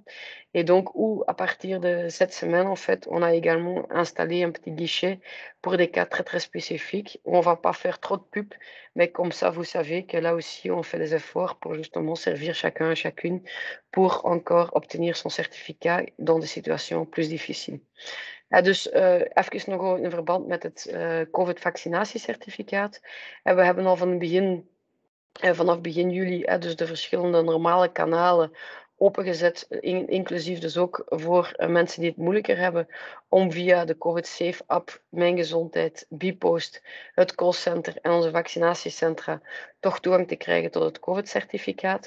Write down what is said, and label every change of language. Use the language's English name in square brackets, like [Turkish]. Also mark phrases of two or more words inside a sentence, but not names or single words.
[French] Et donc, où à partir de cette semaine, en fait, on a également installé un petit guichet pour des cas très très spécifiques, où on va pas faire trop de pub, mais comme ça, vous savez que là aussi, on fait des efforts pour justement servir chacun et chacune pour encore obtenir son certificat dans des situations plus difficiles. [Dutch] Dus even nog in verband met het COVID-vaccinatiecertificaat. We hebben al vanaf begin juli dus de verschillende normale kanalen opengezet, inclusief dus ook voor mensen die het moeilijker hebben, om via de COVID Safe app, Mijn Gezondheid, Bipost, het callcenter en onze vaccinatiecentra toch toegang te krijgen tot het COVID-certificaat.